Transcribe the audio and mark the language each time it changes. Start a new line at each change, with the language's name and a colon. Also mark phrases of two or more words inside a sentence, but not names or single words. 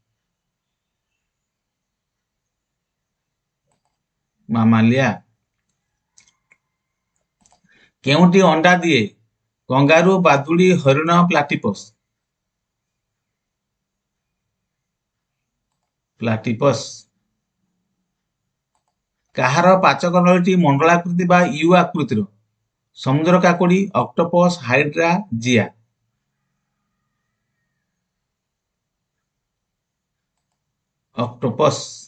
Odia: मामालिया। କେଉଁଟି ଅଣ୍ଡା ଦିଏ? कंगारू, बादुड़ी, हरिण, प्लाटिपस। प्लाटिपस। କାହାର ପାଚକ ନଳୀଟି ମଣ୍ଡଳାକୃତି ବା ୟୁ ଆକୃତିର? ସମୁଦ୍ର କାକୁଡି, ଅକ୍ଟୋପସ, ହାଇଡ୍ରା, ଜିଆ। ଅକ୍ଟୋପସ।